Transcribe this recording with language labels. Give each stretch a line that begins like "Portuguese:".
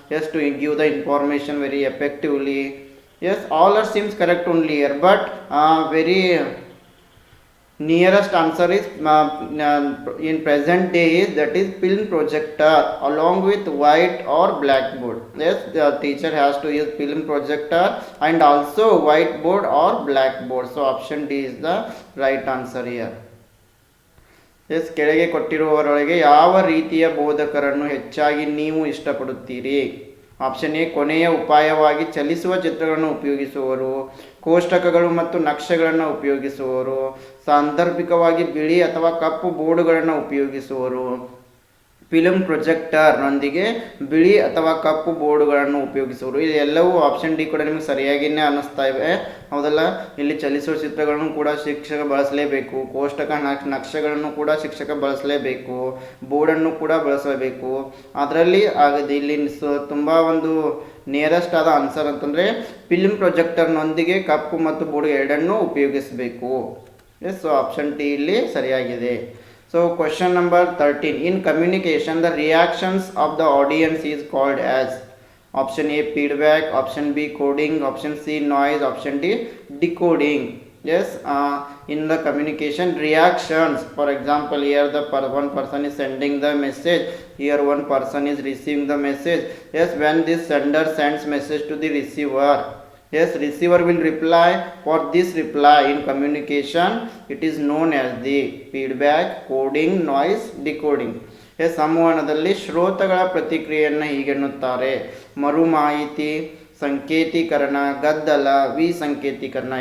English: Yes, to give the information very effectively. Yes, all are seems correct only here, but very nearest answer is in present day is, that is film projector along with white or blackboard. Yes, the teacher has to use film projector and also whiteboard or blackboard. So option D is the right answer here.
Kannada: S ಕೆಳಗೆ ಕೊಟ್ಟಿರುವವರೊಳಗೆ ಯಾವ ರೀತಿಯ ಬೋಧಕರನ್ನು ಹೆಚ್ಚಾಗಿ ನೀವು ಇಷ್ಟಪಡುತ್ತೀರಿ? Option A ಕೊನೆಯ ಉಪಾಯವಾಗಿ ಚಲಿಸುವ ಚಿತ್ರಗಳನ್ನು ಉಪಯೋಗಿಸುವವರು, ಕೋಷ್ಟಕಗಳು ಮತ್ತು ನಕ್ಷೆಗಳನ್ನು ಉಪಯೋಗಿಸುವವರು, ಸಾಂದರ್ಭಿಕವಾಗಿ ಬಿಳಿ ಅಥವಾ ಕಪ್ಪು ಬೋರ್ಡುಗಳನ್ನು ಉಪಯೋಗಿಸುವವರು, ಫಿಲ್ಮ್ ಪ್ರೊಜೆಕ್ಟರ್ನೊಂದಿಗೆ ಬಿಳಿ ಅಥವಾ ಕಪ್ಪು ಬೋರ್ಡುಗಳನ್ನು ಉಪಯೋಗಿಸುವರು. ಇದೆಲ್ಲವೂ ಆಪ್ಷನ್ ಡಿ ಕೂಡ ನಿಮಗೆ ಸರಿಯಾಗಿಯೇ ಅನ್ನಿಸ್ತಾ ಇವೆ, ಹೌದಲ್ಲ? ಇಲ್ಲಿ ಚಲಿಸುವ ಚಿತ್ರಗಳನ್ನು ಕೂಡ ಶಿಕ್ಷಕ ಬಳಸಲೇಬೇಕು, ಕೋಷ್ಟಕ ನಕ್ಷೆಗಳನ್ನು ಕೂಡ ಶಿಕ್ಷಕ ಬಳಸಲೇಬೇಕು, ಬೋರ್ಡನ್ನು ಕೂಡ ಬಳಸಲೇಬೇಕು. ಅದರಲ್ಲಿ ಆಗದೆ ಇಲ್ಲಿ ತುಂಬ ಒಂದು ನಿಯರೆಸ್ಟ್ ಆದ ಆನ್ಸರ್ ಅಂತಂದರೆ ಫಿಲ್ಮ್ ಪ್ರೊಜೆಕ್ಟರ್ನೊಂದಿಗೆ ಕಪ್ಪು ಮತ್ತು ಬೋರ್ಡ್ ಎರಡನ್ನೂ ಉಪಯೋಗಿಸಬೇಕು. ಎಸ್, ಸೊ ಆಪ್ಷನ್ ಟಿ ಇಲ್ಲಿ ಸರಿಯಾಗಿದೆ.
English: So question number 13. In communication, the reactions of the audience is called as option A feedback, option B coding, option C noise, option D decoding. Yes, in the communication reactions, for example, here the one person is sending the message, here one person is receiving the message. Yes, when this sender sends message to the receiver, yes, receiver will reply. For this reply in communication, it is known as the feedback, coding, noise, decoding.
Kannada: S, ಸಂವಹನದಲ್ಲಿ ಶ್ರೋತಗಳ ಪ್ರತಿಕ್ರಿಯೆಯನ್ನು ಹೀಗೆನ್ನುತ್ತಾರೆ: ಮರು ಮಾಹಿತಿ, ಸಂಕೇತೀಕರಣ, ಗದ್ದಲ, ವಿಸಂಕೇತೀಕರಣ.